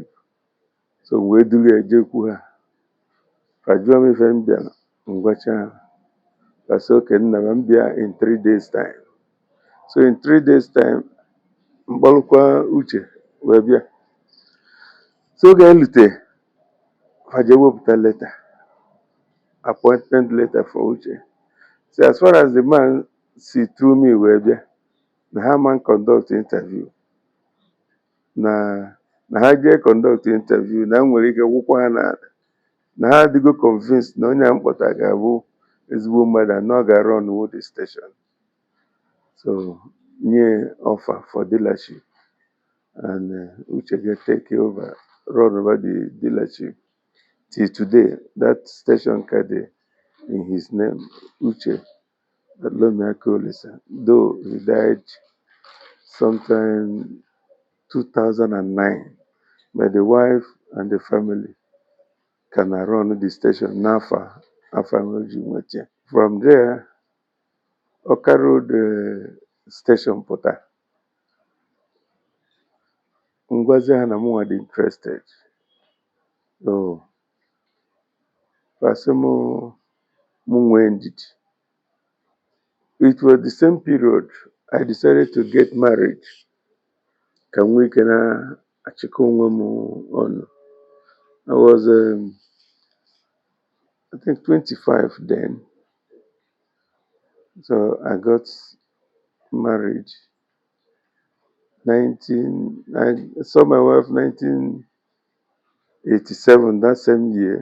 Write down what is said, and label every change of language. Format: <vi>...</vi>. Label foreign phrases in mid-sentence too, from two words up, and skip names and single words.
<ig>So wee duru ya jekwu ha, fa jụọ m ife m bịara, m gwacha ha. Fa sị oke nna m bịa</ig> <en>in 3 days time. So in 3 days time,</en> <ig>mkpọrụkwa Uche wee bịa. So oge anyị lute, fa je wepụta</ig> <en>letter, appointment letter for Uche. So as far as the man si through me</en> <ig>wee bịa, na ha</ig> <en>man conduct interview,</en> <ig>na ha jee</ig> <en>conduct interview,</en> <ig>na m nwere ike gwụkwa ha na ha adịgo convinced na onye a m kpọtara ga-abụ ezigbo mmadụ and ọ ga-</ig> <en>run the station. So nye offer for dealership, and Uche get take over, run over the dealership. Till today, that station card in his name, Uche Akolisa, though he died sometime 2009, but the wife and the family can run the station</en> <ig>n'afọ ji nweta.</ig> <en>From there,</en> <ig>Ọka Road station pụta, ngwazi ha na mụnwa dị interested. So fasị mụ nwee ndidi.</ig> <en>It was the same period I decided to get married</en> <ig>ka m nwee ike na-achịkọ onwe m ọnụ.</ig> <en>I was I think 25 then. So I got married 19 I saw my wife 1987, that same year.</en>